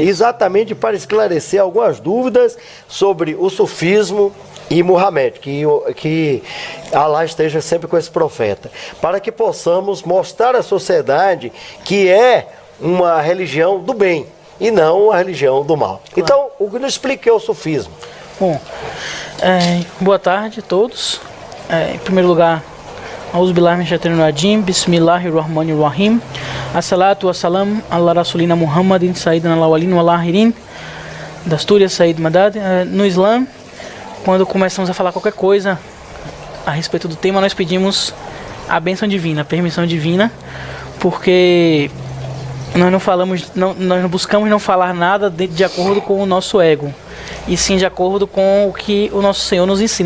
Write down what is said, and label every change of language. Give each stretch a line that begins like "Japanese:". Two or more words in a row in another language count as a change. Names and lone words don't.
Portuguese: Exatamente para esclarecer algumas dúvidas sobre o sufismo e Muhammad, que Alá esteja sempre com esse profeta, para que possamos mostrar à sociedade que é uma religião do bem e não uma religião do mal. Claro. Então, o que nos explica é o sufismo. Bom, boa tarde a todos. Em primeiro lugar,
Arabic: أعوذ بالله من الشيطان الرجيم، بسم الله الرحمن الرحيم، الصلاة والسلام على رسولنا محمد سيد الأولين والآخرين، دستور يا سيد مدد.
Portuguese: No Islã, quando começamos a falar qualquer coisa a respeito do tema, nós pedimos a bênção divina, a permissão divina, porque nós nós não buscamos não falar nada de acordo com o nosso ego, e sim de acordo com o que o nosso Senhor nos ensina.